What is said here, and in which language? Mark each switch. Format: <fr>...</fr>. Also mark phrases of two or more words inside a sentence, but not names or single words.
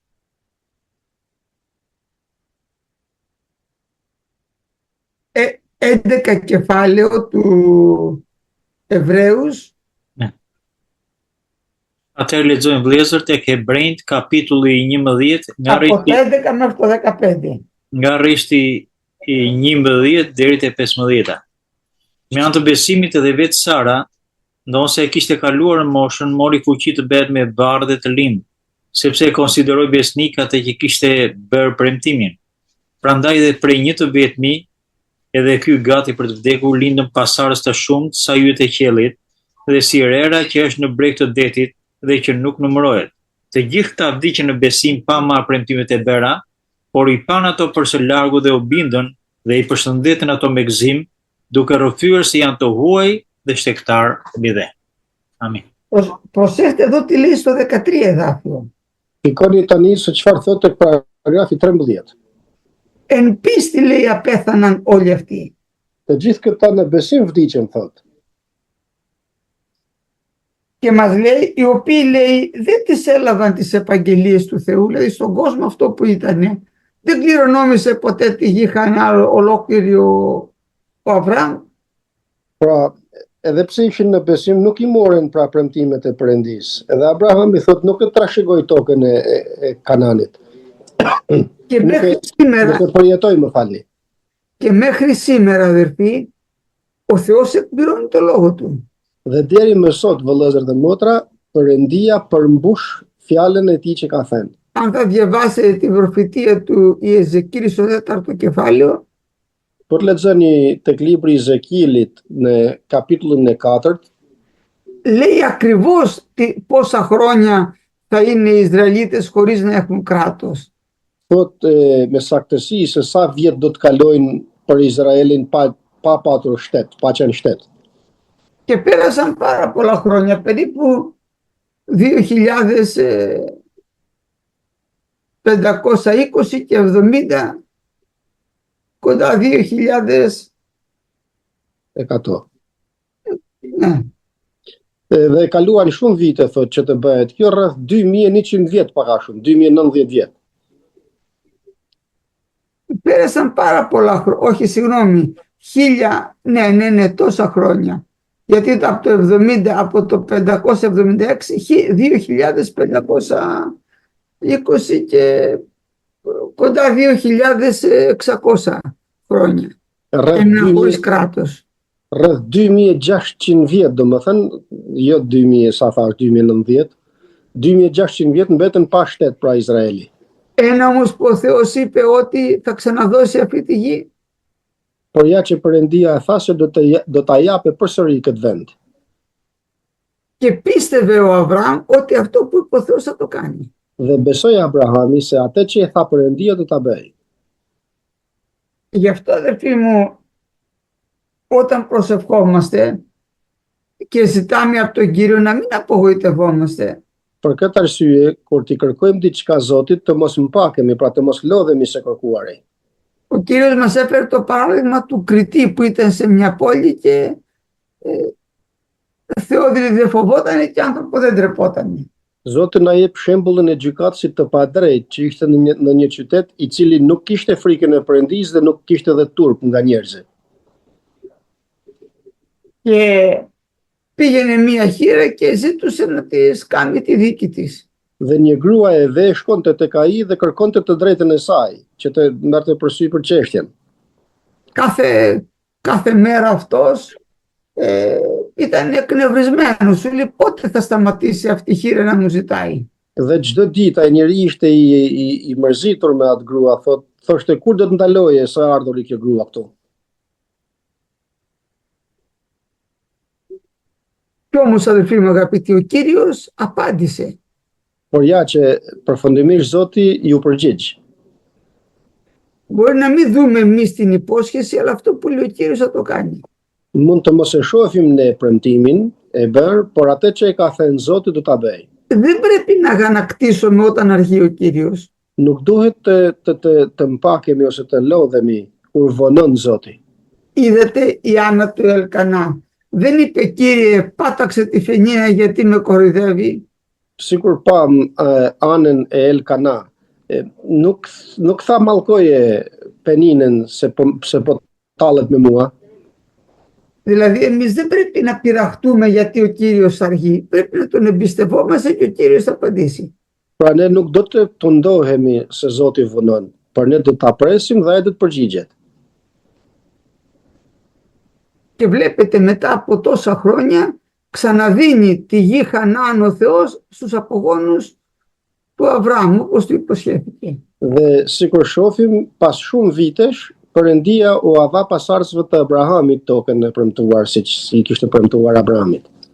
<el>Ε, 11 κεφάλαιο του Εβραίους. Ναι.</el> <sq>Atëherë lexojmë vëllezër tek Hebrejt kapitulli 11 nga</sq> <el>Από το</el> <sq>rrethti</sq> <el>11 μέχρι το 15.</el> <sq>nga rrethti i 11 deri te 15. Me anë të besimit edhe vetë Sara, ndonse e kishte kaluar moshën, mori fuqi të bëhet me barë dhe të lindë, sepse e konsideroi besnik atë që kishte bërë premtimin. Prandaj dhe prej një të vetmi, edhe ky gati për të vdekur, lindën pasardhës të shumtë sa yjet e qiellit, dhe si rera që është në breg të detit dhe që nuk numërohet. Të gjithë këta vdiqën në besim pa marrë premtimet e bëra, por i pan ato për së largu dhe u bindën dhe i përshëndetën ato me gëzim, duke rrëfyer se janë të huaj dhe shtektar mbi dhe. Amin.</sq> <el>Προσέξτε εδώ τι λέει στο 13 εδάφιο.</el> <sq>Shikoni tani se çfarë thotë tek paragrafi 13.</sq> <el>Εν πίστη λέει απέθαναν όλοι αυτοί.</el> <sq>Të gjithë këta në besim vdiqën, thotë.</sq> <el>Και μας λέει, οι οποίοι λέει δεν τις έλαβαν τις επαγγελίες του Θεού, δηλαδή στον κόσμο αυτό που ήταν, δεν κληρονόμησε ποτέ τη γη χανά ολόκληρη ο Αβραάμ.</el> <sq>Pra, edhe pse ishin në besim, nuk i morën pra premtimet e Perëndis. Edhe Abraham i thotë nuk e trashëgoi tokën e Kananit.</sq> <el>Και μέχρι σήμερα,</el> <sq>Nuk e përjetoi, më falni.</sq> <el>και μέχρι σήμερα αδερφοί, ο Θεός εκπληρώνει το λόγο του.</el> <sq>Dhe deri më sot, vëllezër dhe motra, Perëndia përmbush fjalën e tij që ka thënë.</sq> <el>Αν θα διαβάσετε την προφητεία του Ιεζεκίλ στο 4ο κεφάλαιο,</el> <sq>Por lexoni tek libri i Ezekielit në kapitullin e 4,</sq> <el>λέει ακριβώς πόσα χρόνια θα είναι οι Ισραηλίτες χωρίς να έχουν κράτος.</el> <sq>thotë me saktësi se sa vjet do të kalojnë për Izraelin pa patur shtet, pa qenë shtet.</sq> <el>Και πέρασαν πάρα πολλά χρόνια, περίπου 2.520 και 70, κοντά 2.000. 100. Ναι.</el> <sq>Dhe kaluan shumë vite, thotë, që të bëhet kjo, rreth 2100 vjet paka shumë, 2090 vjet.</sq> <el>Πέρασαν πάρα πολλά χρόνια, όχι συγγνώμη, 1000, ναι, τόσα χρόνια. Γιατί από το 70, από το 576, 2520 και κοντά 2600 χρόνια. Έμειναν χωρίς κράτος.</el> <sq>Rreth 2600 vjet, domethënë, jo 2000 sa thash 2090, 2600 vjet mbetën pa shtet pra Izraeli.</sq> <el>Ένα όμως που ο Θεός είπε ότι θα ξαναδώσει αυτή τη γη.</el> <sq>Por ja që Perëndia e tha se do ta japë përsëri këtë vend.</sq> <el>Και πίστευε ο Αβραάμ ότι αυτό που είπε ο Θεός θα το κάνει.</el> <sq>Dhe besoi Abrahami se atë që e tha Perëndia do ta bëj.</sq> <el>Γι' αυτό αδερφοί μου, όταν προσευχόμαστε και ζητάμε από τον Κύριο να μην απογοητευόμαστε.</el> <sq>Për këtë arsye, kur t'i kërkojmë diçka Zotit, të mos mpakemi, pra të mos lodhemi se kërkuari.</sq> <el>Ο Κύριος μας έφερε το παράδειγμα του κριτή που ήταν σε μια πόλη και Θεόδηλη δεν φοβότανε και άνθρωπο δεν τρεπότανε.</el> <sq>Zoti na jep shembullin e gjykatësit të padrejtë që ishte në një qytet i cili nuk kishte frikën e Perëndisë dhe nuk kishte edhe turp nga njerëzit.</sq> <el>Και πήγαινε μια χήρα και ζήτησε να της κάνει τη δίκη της.</el> <sq>Dhe një grua e ve shkonte tek ai dhe kërkonte të drejtën e saj, që të ndarte përsy për çështjen.</sq> <el>Κάθε μέρα αυτός ήταν εκνευρισμένος. Σου λέει πότε θα σταματήσει αυτή η χήρα να μου ζητάει.</el> <sq>Dhe çdo ditë ai njeri ishte i mërzitur me atë grua, thoshte kur do të ndaloje sa ardhuri kjo grua këtu.</sq> <el>Κι όμως αδελφοί μου αγαπητοί, ο Κύριος απάντησε.</el> <sq>Por ja që përfundimisht Zoti ju përgjigj.</sq> <el>Μπορεί να μην δούμε εμείς την υπόσχεση, αλλά αυτό που λέει ο Κύριος θα το κάνει.</el> <sq>Mund të mos e shohim ne premtimin e bërë, por atë që e ka thënë Zoti do ta bëj.</sq> <el>Δεν πρέπει να αγανακτήσουμε όταν αργεί ο Κύριος.</el> <sq>Nuk duhet të mpakemi ose të lodhemi kur vonon Zoti.</sq> <el>Είδατε η Άννα του Ελκανά. Δεν είπε Κύριε πάταξε τη Φενία γιατί με κοροϊδεύει.</el> <sq>Sikur pam anën e Elkana, nuk tha mallkoje Peninën se po tallet me mua.</sq> <el>Δηλαδή εμείς δεν πρέπει να πειραχτούμε γιατί ο Κύριος αργεί. Πρέπει να τον εμπιστευόμαστε και ο Κύριος θα απαντήσει.</el> <sq>Pra ne nuk do të tundohemi se Zoti vonon, por ne do ta presim dhe ai do të përgjigjet.</sq> <el>Και βλέπετε μετά από τόσα χρόνια ξαναδίνει τη γη Χανaan ο Θεός στους απογόνους του Αβραάμ, όπως του υποσχέθηκε.</el> <sq>Dhe sikur shohim, pas shumë vitesh, Perëndia u dha pasardhësve të Abrahamit tokën e premtuar siç i kishte premtuar Abrahamit.</sq>